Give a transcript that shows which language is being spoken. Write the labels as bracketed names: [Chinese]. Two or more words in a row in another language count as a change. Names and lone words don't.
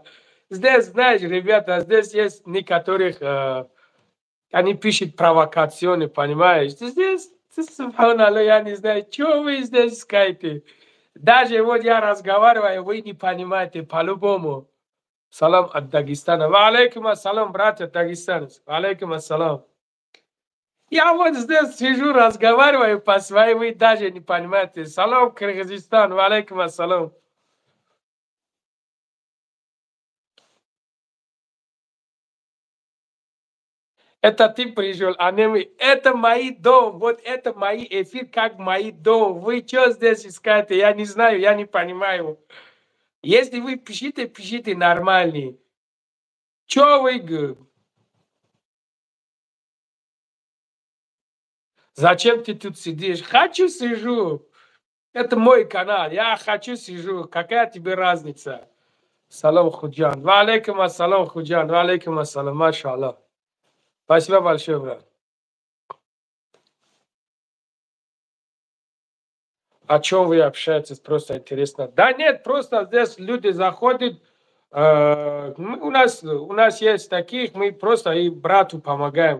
[Russian] Здесь, знаешь, ребята, здесь есть некоторых, они пишут провокационные, понимаешь? Здесь, субханаллах, я не знаю, что вы здесь искаете. Даже вот я разговариваю, вы не понимаете по-любому. Салам от Дагестана. [Arabic] وعليكم السلام, [Russian] братья дагестанцы. [Arabic] وعليكم السلام. [Russian] Я вот здесь сижу, разговариваю по-своему, вы даже не понимаете. [Arabic] سلام، Кыргызстан، وعليكم السلام. [Russian] Это ты пришел, а не мы. Это мои дом, вот это мои эфир, как мои дом. Вы что здесь искаете? Я не знаю, я не понимаю. Если вы пишите, пишите нормальный. Что вы... Зачем ты тут сидишь? Хочу сижу. Это мой канал. Я хочу сижу. Какая тебе разница? Салам, Худжан. [Arabic] وعليكم السلام، Худжан. وعليكم السلام. [Russian] Машаллах. Спасибо большое, брат. О чем вы общаетесь? Просто интересно. Да нет, просто здесь люди заходят. У нас есть таких, мы просто и брату помогаем.